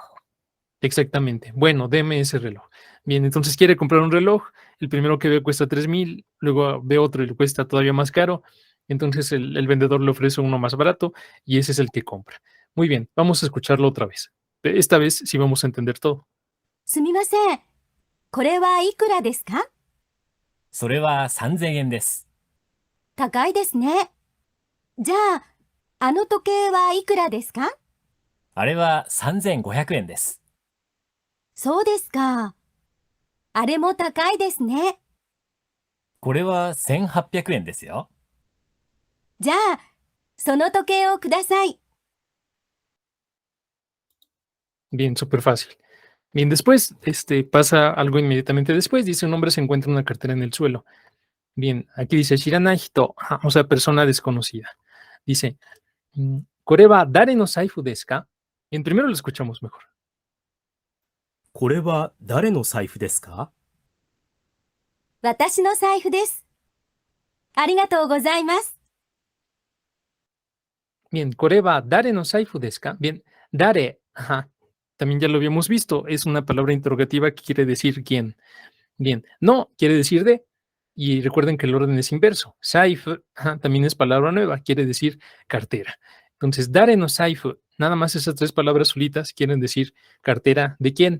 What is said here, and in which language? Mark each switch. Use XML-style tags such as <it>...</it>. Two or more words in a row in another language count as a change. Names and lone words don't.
<es>exactamente. Bueno, deme ese reloj. Bien, entonces quiere comprar un reloj. El primero que ve cuesta 3,000, luego ve otro y le cuesta todavía más caro. Entonces el vendedor le ofrece uno más barato y ese es el que compra. Muy bien, vamos a escucharlo otra vez. Esta vez sí vamos a entender todo.</es> <ja>すみません。これはいくらですか？それは3000円です。高いですね。じゃあ、あの時計はいくらですか？あれは3500円です。そうですか。あれも高いですね。これは1800円ですよ。じゃあ、その時計をください。</ja> <es>Bien, súper fácil. Bien, después pasa algo inmediatamente después. Dice un hombre se encuentra una cartera en el suelo. Bien, aquí dice</es> <ja>知らない人,</ja> <es>ajá, o sea, persona desconocida.</es> <ja>Dice, これは誰の財布ですか?</ja> <es>Bien, primero lo escuchamos mejor.</es> <ja>これは誰の財布ですか？私の財布です。ありがとうございます。</ja> <es>Bien,</es> <ja>これは誰の財布ですか?</ja> <es>Bien, dare, ajá, también ya lo habíamos visto, es una palabra interrogativa que quiere decir quién. Bien, no quiere decir de, y recuerden que el orden es inverso. Zaifu, ajá, también es palabra nueva, quiere decir cartera. Entonces,</es> <ja>誰の財布,</ja> <es>nada más esas tres palabras solitas quieren decir cartera de quién.</es>